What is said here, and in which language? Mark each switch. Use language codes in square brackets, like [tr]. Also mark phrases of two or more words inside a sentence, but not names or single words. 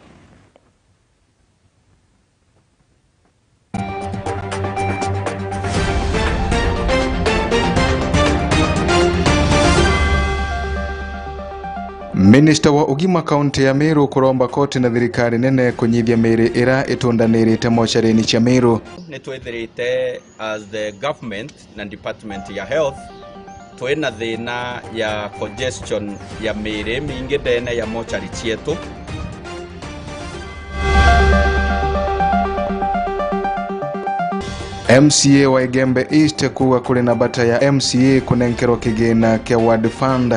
[mer] Minister wa ugima kaunti ya Meru kuromba koti na thirikari nene kunyithia miri ira itundanirite mocareni cia Meru. Nitwethirite [en] as the government [mer] na department ya health twina thina ya congestion ya miri mingi ndene ya mochari cietu. MCA wa Igembe East kuwa kuri na bata ya MCA kunenkero kigina kia [en] ward fund.